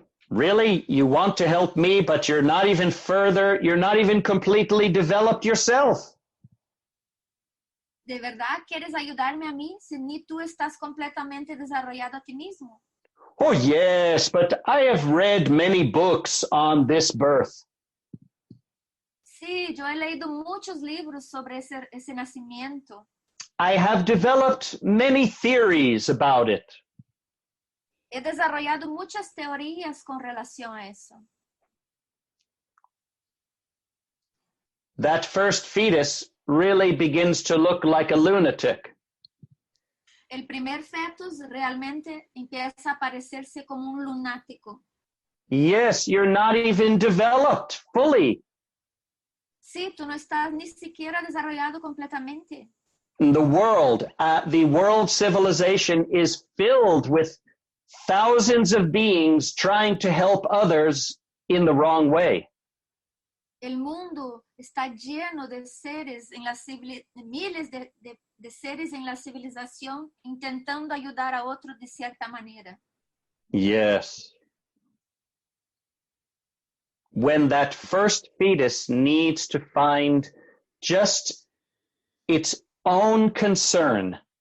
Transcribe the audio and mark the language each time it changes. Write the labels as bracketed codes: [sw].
[en] Really? You want to help me, but you're not even completely developed yourself. [es] ¿De verdad quieres ayudarme a mí si ni tú estás completamente desarrollado a ti mismo? [en] Oh, yes, but I have read many books on this birth. [es] Sí, yo he leído muchos libros sobre ese nacimiento. [en] I have developed many theories about it. [es] He desarrollado muchas teorías con relación a eso. [en] That first fetus really begins to look like a lunatic. [es] El primer fetus realmente empieza a parecerse como un lunático. [en] Yes, you're not even developed fully. [es] Sí, tú no estás ni siquiera desarrollado completamente. [en] The world civilization is filled with thousands of beings trying to help others in the wrong way. [es] El mundo está lleno de seres, miles de seres en la civilización intentando ayudar a otros de cierta manera. [en] Yes. When that first fetus needs to find just its own concern.